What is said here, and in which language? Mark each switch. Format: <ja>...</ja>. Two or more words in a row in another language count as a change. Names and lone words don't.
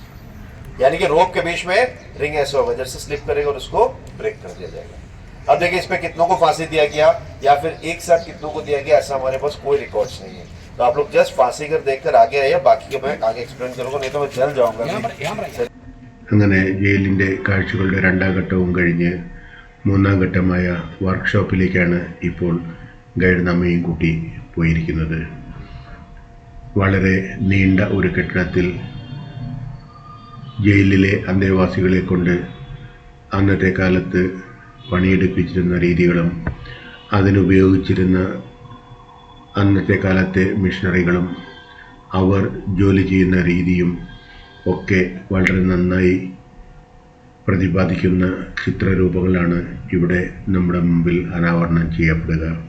<hi>यानी कि रोप के बीच में रिंग ऐसा होगा, जैसे स्लिप करेगा और उसको ब्रेक कर दिया जाएगा. अब देखिए इस पे कितनों को फांसी दिया गया या फिर एक साथ कितनों को दिया गया, ऐसा हमारे पास कोई रिकॉर्ड्स नहीं है. तो आप लोग जस्ट फांसीगर देखकर आगे आइए, बाकी के मैं आगे एक्सप्लेन करूंगा, नहीं तो मैं जल जाऊंगा.</hi> <ml>അങ്ങനെ ജയിലിൻ്റെ കാഴ്ചകളുടെ 2ാം ഘട്ടവും കഴിഞ്ഞ് 3ാം ഘട്ടമായ വർക്ക്ഷോപ്പിലേക്കാണ് ഇപ്പോൾ ഗൈഡ് നമ്മയും കൂട്ടി പോയിരിക്കുന്നത്. വളരെ നീണ്ട ഒരു കെട്ടിടത്തിൽ ജയിലിലെ അന്തേവാസികളെ കൊണ്ട് അന്നത്തെ കാലത്ത് പണിയെടുപ്പിച്ചിരുന്ന രീതികളും അതിനുപയോഗിച്ചിരുന്ന അന്നത്തെ കാലത്തെ മിഷനറികളും അവർ ജോലി ചെയ്യുന്ന രീതിയും ഒക്കെ വളരെ നന്നായി പ്രതിപാദിക്കുന്ന ചിത്രരൂപങ്ങളാണ് ഇവിടെ നമ്മുടെ മുമ്പിൽ അനാവരണം ചെയ്യപ്പെടുക.</ml>